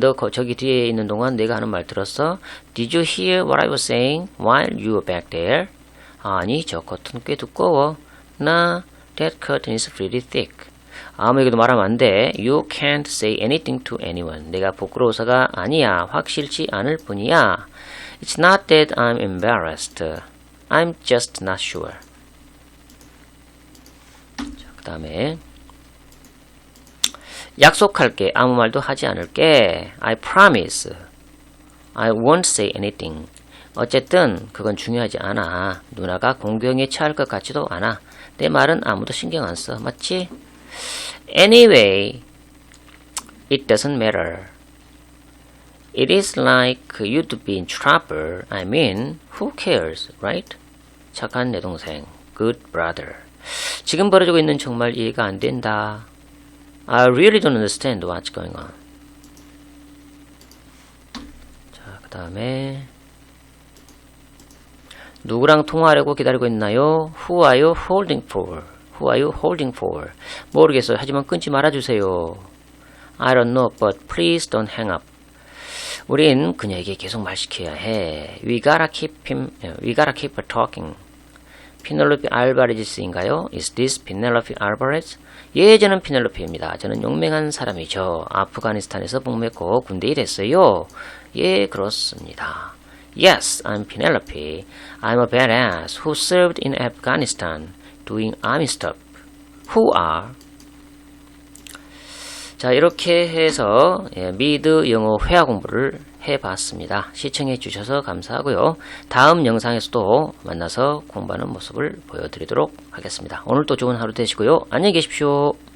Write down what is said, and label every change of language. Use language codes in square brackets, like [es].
[ko] 저기 뒤에 있는 동안 내가 하는 말 들었어? [en] Did you hear what I was saying while you were back there? [ko] 아니, 저 커튼 꽤 두꺼워. [en] 나, that curtain is pretty thick. [ko] 아무에게도 말하면 안 돼. [en] You can't say anything to anyone. [ko] 내가 부끄러워서가 아니야. 확실치 않을 뿐이야. [en] It's not that I'm embarrassed. I'm just not sure. [ko] 자, 그 다음에 약속할게. 아무 말도 하지 않을게. [en] I promise. I won't say anything. [ko] 어쨌든 그건 중요하지 않아. 누나가 공경에 처할 것 같지도 않아. 내 말은 아무도 신경 안 써. 맞지? Anyway, [en] It doesn't matter. It is like you'd be in trouble. I mean, who cares, right? [ko] 착한 내 동생. [en] Good brother. [ko] 지금 벌어지고 있는 정말 이해가 안 된다. [en] I really don't understand what's going on. [ko] 자, 그 다음에 누구랑 통화하려고 기다리고 있나요? [en] Who are you holding for? Who are you holding for? [ko] 모르겠어요. 하지만 끊지 말아주세요. [en] I don't know, but please don't hang up. [ko] 우린 그녀에게 계속 말 시켜야 해. [en] We gotta keep her talking. [ko] 피넬로피 알바레즈인가요? [en] Is this Penelope Alvarez? [ko] 예, 저는 피넬로피입니다. 저는 용맹한 사람이죠. 아프가니스탄에서 복무했고 군대에 됐어요. 예, 그렇습니다. [en] Yes, I'm Penelope. I'm a badass who served in Afghanistan doing army stuff. Who are? [ko] 자, 이렇게 해서 미드 영어 회화 공부를 해봤습니다. 시청해 주셔서 감사하고요. 다음 영상에서도 만나서 공부하는 모습을 보여드리도록 하겠습니다. 오늘도 좋은 하루 되시고요. 안녕히 계십시오.